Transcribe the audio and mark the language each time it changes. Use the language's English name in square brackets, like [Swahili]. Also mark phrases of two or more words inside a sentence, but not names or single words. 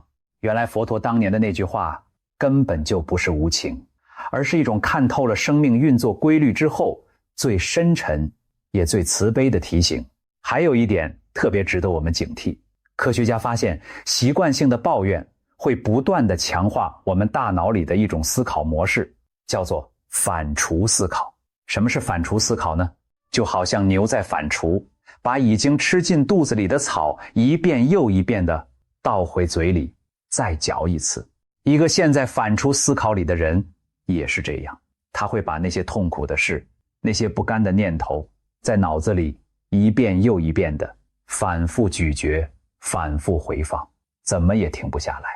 [Chinese] 原來佛陀當年的那句話根本就不是無情，而是一種看透了生命運作規律之後最深沉也最慈悲的提醒。還有一點特別值得我們警惕，科學家發現習慣性的抱怨會不斷地強化我們大腦裡的一種思考模式，叫做反芻思考。什麼是反芻思考呢？就好像牛在反芻，把已經吃进肚子裡的草一遍又一遍地倒回嘴裡，再嚼一次。一個陷在反芻思考裡的人也是這樣，他會把那些痛苦的事、那些不甘的念頭在腦子裡一遍又一遍地反覆咀嚼，反覆回放，怎麼也停不下来。